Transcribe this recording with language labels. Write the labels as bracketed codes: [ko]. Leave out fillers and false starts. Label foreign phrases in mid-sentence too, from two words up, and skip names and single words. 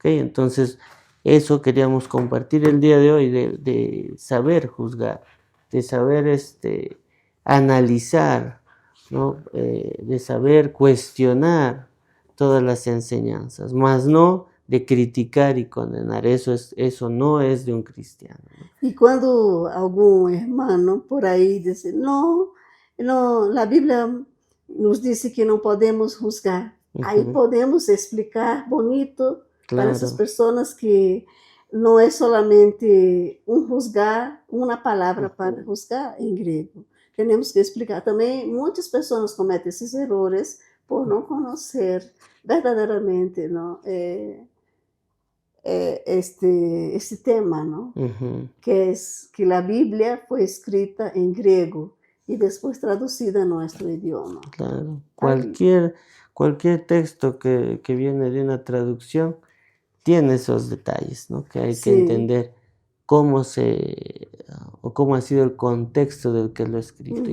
[es] Entonces eso queríamos compartir el día de hoy, de saber juzgar, de saber analizar, ¿no? De saber cuestionar todas las enseñanzas, más no de criticar y condenar. Eso no es de un cristiano, ¿no? [pt] e quando algum irmão por aí diz, não, não, a Bíblia nos disse que não podemos juzgar. Aí Ujú, podemos explicar bonito para essas [es] claro. [pt] pessoas que não é solamente um juzgar, uma palavra para Ujú, juzgar em grego. Temos que explicar também. Muitas pessoas cometem esses erros por não conhecer verdadeiramente, não, este tema, não? ujú, [es] Que es que la Biblia fue escrita en griego y después traducida a nuestro idioma. claro. Ahí. Cualquier texto que viene de una traducción tiene esos detalles, ¿no? Que hay que Sí. entender cómo ha sido el contexto del que lo ha escrito.